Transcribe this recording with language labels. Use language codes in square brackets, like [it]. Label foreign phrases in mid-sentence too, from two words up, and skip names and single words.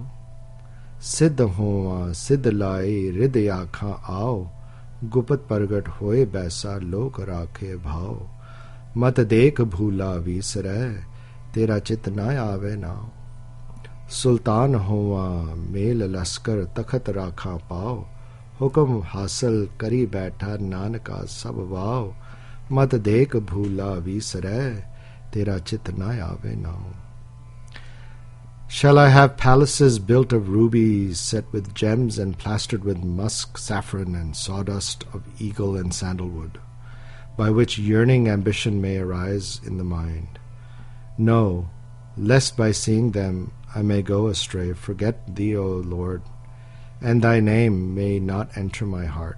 [pa] ਸਿਧੁ ਹੋਵਾ ਸਿਧਿ ਲਾਈ ਰਿਧਿ ਆਖਾ ਆਉ, ਗੁਪਤੁ ਪਰਗਟੁ ਹੋਇ ਬੈਸਾ ਲੋਕੁ ਰਾਖੈ ਭਾਉ, ਮਤੁ ਦੇਖਿ ਭੂਲਾ ਵੀਸਰੈ ਤੇਰਾ ਚਿਤਿ ਨ ਆਵੈ ਨਾਉ। ਸੁਲਤਾਨੁ ਹੋਵਾ ਮੇਲਿ ਲਸਕਰ ਤਖਤਿ ਰਾਖਾ ਪਾਉ, ਹੁਕਮੁ ਹਾਸਲੁ ਕਰੀ ਬੈਠਾ ਨਾਨਕਾ ਸਭ ਵਾਉ, ਮਤੁ ਦੇਖਿ ਭੂਲਾ ਵੀਸਰੈ ਤੇਰਾ ਚਿਤਿ ਨ ਆਵੈ ਨਾਉ। [en] Shall I have palaces built of rubies, set with gems and plastered with musk, saffron, and sawdust of eagle and sandalwood, by which yearning ambition may arise in the mind? No, lest by seeing them I may go astray, forget thee, O Lord, and thy name may not enter my heart.